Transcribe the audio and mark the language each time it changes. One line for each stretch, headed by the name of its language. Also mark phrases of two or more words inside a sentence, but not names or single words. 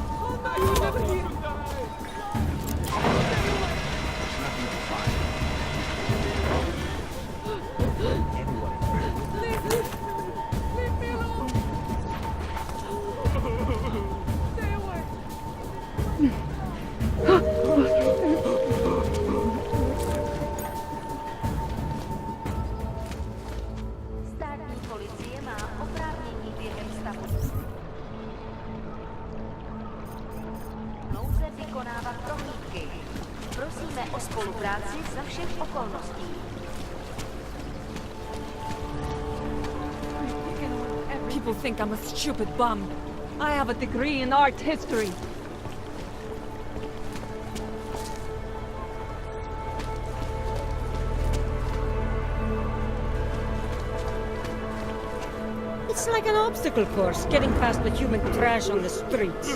English: Oh no, you were never here. Leave me alone. Stay away.
Czech: Státní policie má oprávnění během stavu nouze vykonávat prohlídky. Prosíme o spolupráci za všech okolností.
English: People think I'm a stupid bum. I have a degree in art history. It's like an obstacle course, getting past the human trash on the streets.